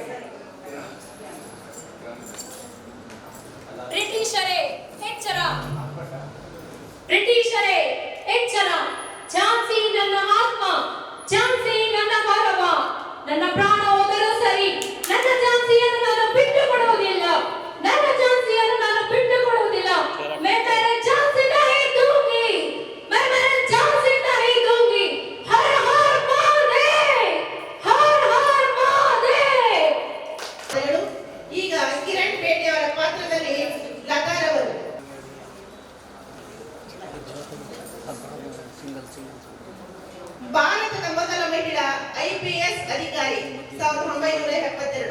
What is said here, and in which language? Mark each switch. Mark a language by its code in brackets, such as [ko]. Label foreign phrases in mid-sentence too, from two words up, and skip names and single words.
[kn] ಬ್ರಿಟಿಷರೇ ಎಚ್ಚರ, ಬ್ರಿಟಿಷರೇ ಎಚ್ಚರ. ಝಾನ್ಸಿ ನನ್ನ ಆತ್ಮ, ಝಾನ್ಸಿ ನನ್ನ ಗೌರವ. ನನ್ನ ಪ್ರಾಣ ಹೋದರೂ ಸರಿ, ನನ್ನ ಝಾನ್ಸಿಯನ್ನು ನಾನು ಬಿಟ್ಟು ಕೊಡುವುದಿಲ್ಲ, ನನ್ನ ಝಾನ್ಸಿಯನ್ನು ನಾನು ಬಿಟ್ಟು ಕೊಡುವುದಿಲ್ಲ. [hi] मैं तेरे झांसी नहीं दूंगी, मैं मेरे झांसी नहीं दूंगी. हर हर महादेव, हर हर महादेव. [kn] ಈಗ ಕಿರಣ್ ಪೇಟೆಯವರ ಪಾತ್ರದಲ್ಲಿ ಲತಾರವರು. ಭಾರತದ ಮೊದಲ ಮಹಿಳಾ IPS ಅಧಿಕಾರಿ 1972.